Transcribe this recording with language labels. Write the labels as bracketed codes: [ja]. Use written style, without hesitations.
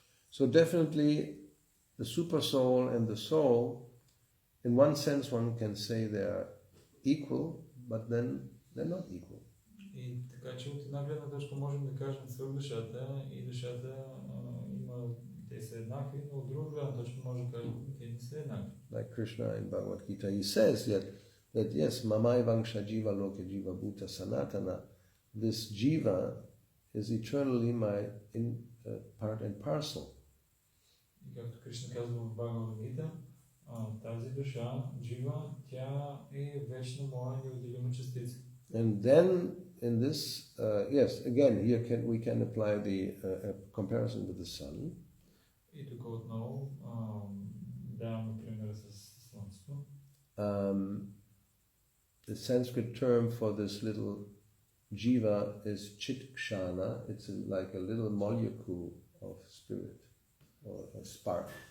[en] So definitely the super soul and the soul, in one sense one can say they are equal, but then they're not equal. [bg] И така че от една гледна точка можем да кажем свръхдушата и душата те са еднакви, но от друга гледна точка може да кажем те не са еднакви. [en] Like Krishna in Bhagavad Gita, he says that yes, [sa] mamai vangsha jiva loke jiva bhuta sanatana, [en] this jiva is eternally my part and parcel. [bg] И както Кришна казва в Бхагавад Гита, тази душа, джива, тя е вечно моя неотделима частица. [en] And then in this, yes, again, here we can apply the comparison with the sun. [bg] И тук отново даваме примера с слънцето. [en] The Sanskrit term for this little jiva is chitkshana. It's like a little molecule of spirit or a spark.